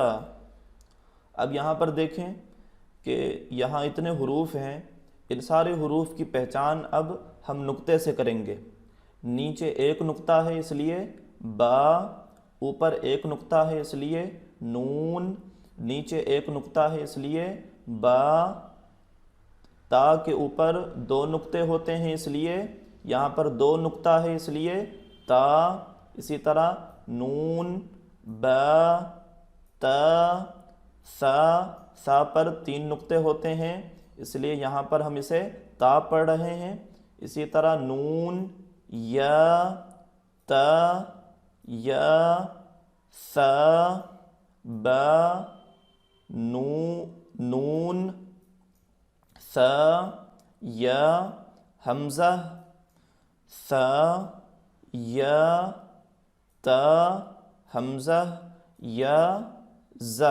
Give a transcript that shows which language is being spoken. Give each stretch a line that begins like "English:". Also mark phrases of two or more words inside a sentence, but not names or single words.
Urdu: اب یہاں پر دیکھیں کہ یہاں اتنے حروف ہیں، ان سارے حروف کی پہچان اب ہم نقطے سے کریں گے۔ نیچے ایک نقطہ ہے اس لیے با، اوپر ایک نقطہ ہے اس لیے نون، نیچے ایک نقطہ ہے اس لیے با، تا کے اوپر دو نقطے ہوتے ہیں اس لیے یہاں پر دو نقطہ ہے اس لیے تا، اسی طرح نون، با، تا، سا، سا پر تین نقطے ہوتے ہیں اس لیے یہاں پر ہم اسے تا پڑھ رہے ہیں۔ اسی طرح نون، یا، تا، یا، سا، با، نون، سا، یا، حمزہ، سا، یا، تا، حمزہ، یا، زا۔